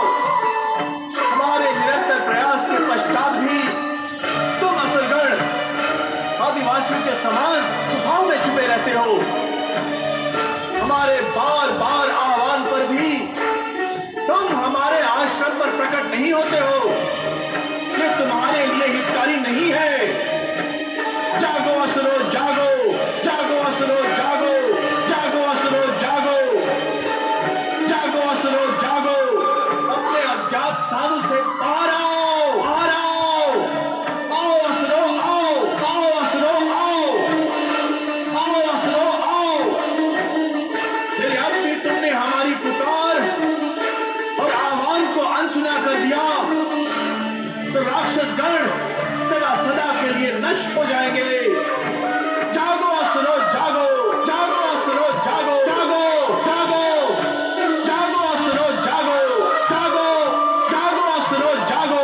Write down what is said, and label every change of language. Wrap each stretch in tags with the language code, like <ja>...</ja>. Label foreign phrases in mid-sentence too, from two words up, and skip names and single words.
<hi>हमारे निरंतर प्रयास के पश्चात भी तुम असुरगण आदिवासियों के समान गुफाओं में छुपे रहते हो। हमारे बार बार आह्वान पर भी तुम हमारे आश्रम पर प्रकट नहीं होते हो। ये तुम्हारे लिए हितकारी नहीं है। जागो असुरो, जागो, जागो असुरो, जागो, जागो असुरो, जागो, जागो असुरो, जागो। अपने अज्ञात स्थानों से बाहर आओ, बाहर आओ, आओ असुरो, आओ, आओ असुरो, आओ, आओ असुरो, आओ। यदि अब भी तुमने हमारी पुकार और आह्वान को अनसुना कर दिया तो राक्षस गण सदा सदा के लिए नष्ट हो जाएंगे। जागो असुरो, जागो, जागो असुरो, जागो, जागो, जागो, जागो असुरो, जागो, जागो, जागो असुरो, जागो।</hi>